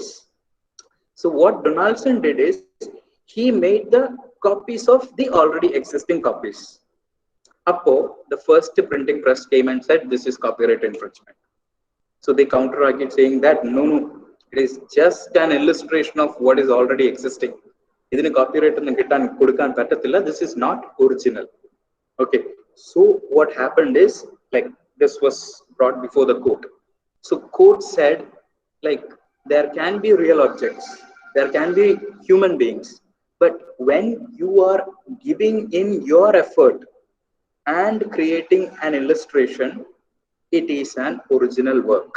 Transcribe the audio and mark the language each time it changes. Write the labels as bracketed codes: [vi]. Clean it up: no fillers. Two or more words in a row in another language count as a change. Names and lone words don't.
[en] So what Donaldson did is he made the copies of the already existing copies. Apo the first printing press came and said this is copyright infringement. So they counter-argued saying that no, it is just an illustration of what is already existing. [ml] ഇതിനെ copyright എന്നു കിട്ടാൻ കൊടുക്കാൻ പറ്റത്തില്ല, [en] this is not original. Okay, so what happened is like this was brought before the court. So court said like there can be real objects, there can be human beings, but when you are giving in your effort and creating an illustration, it is an original work.